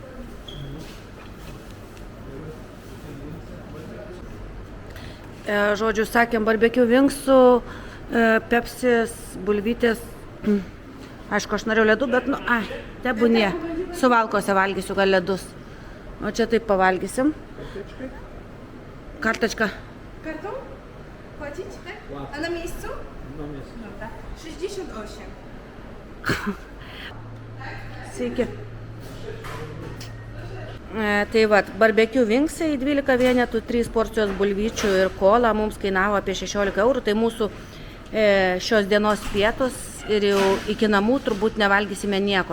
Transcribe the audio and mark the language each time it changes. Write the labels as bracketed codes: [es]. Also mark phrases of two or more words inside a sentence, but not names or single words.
[lt] Žodžiu, sakėm, barbecue vingsų, pepsis, bulvytės. Aišku, aš norėjau ledų, bet, tebūnie. Suvalkose valgysiu gal ledus. O čia taip pavalgysim. Karteczka. Kartą? [pl] Płacić, tak? A na miejscu? Na miejscu. Dobra. 68. [lt] Sveiki. Tai va, barbecue vingsai 12 vienetų, 3 porcijos bulvyčių ir kola mums kainavo apie 16 eurų. Tai mūsų šios dienos pietus ir jau iki namų turbūt nevalgysime nieko.